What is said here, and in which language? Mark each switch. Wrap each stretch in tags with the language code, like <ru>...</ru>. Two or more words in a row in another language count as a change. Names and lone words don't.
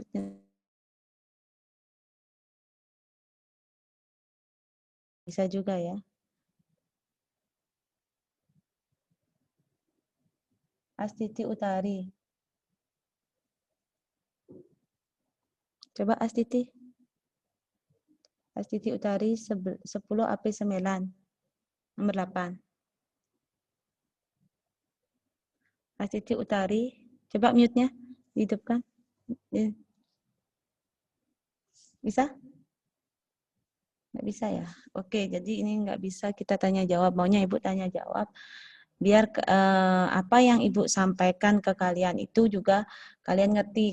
<id>Bisa juga ya. Astiti Utari. Coba Astiti. Astiti Utari 10 AP9. Nomor 8. Astiti Utari. Coba mute-nya dihidupkan. Bisa? Nggak bisa ya? Oke, jadi ini nggak bisa kita tanya jawab. Maunya Ibu tanya jawab. Biar apa yang Ibu sampaikan ke kalian itu juga kalian ngerti.</id>